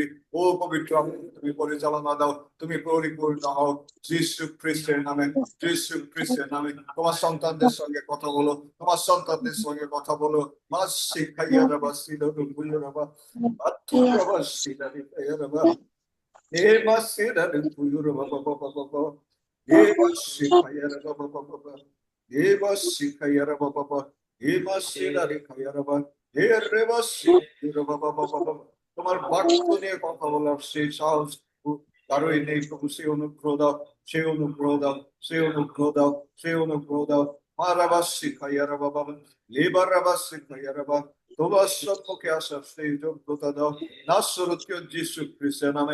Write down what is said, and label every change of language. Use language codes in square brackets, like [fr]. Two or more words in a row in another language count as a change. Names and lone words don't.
[bn] ও পবিত্র আত্মা, তুমি পরিচালনা দাও, তুমি পরিপূর্ণ হও যিশু খ্রিস্টের নামে। যিশু খ্রিস্টের নামে তোমার সন্তানদের সঙ্গে কথা বলো, তোমার সন্তানদের সঙ্গে কথা বলো। মাস শিখাইয়া রাবা সিলরু বুইয়া রাবা আত্মু রাবা সিলারি খাইয়া রাবা। Eva sera de puyuru baba baba baba. Eva shikayara baba baba baba. Eva shikayara baba baba. Eva sera de kayara baba. Eva shikayara baba baba baba. তোমার বাক্য নিয়ে কথা বলার সেই সাহস কারোই নেই প্রভু। সেই অনুগ্রহ দাও, সেই অনুগ্রহ দাও, সেই অনুগ্রহ দাও, সেই অনুগ্রহ দাও। মারাবাস শিখাইয়ারা বাবা, লেবার রাবাস শিখাইয়ারা বাবা। তোমার সম্মুখে আসার সেই যোগ্যতা দাও নাসরতীয় যিশু খ্রিস্টের নামে।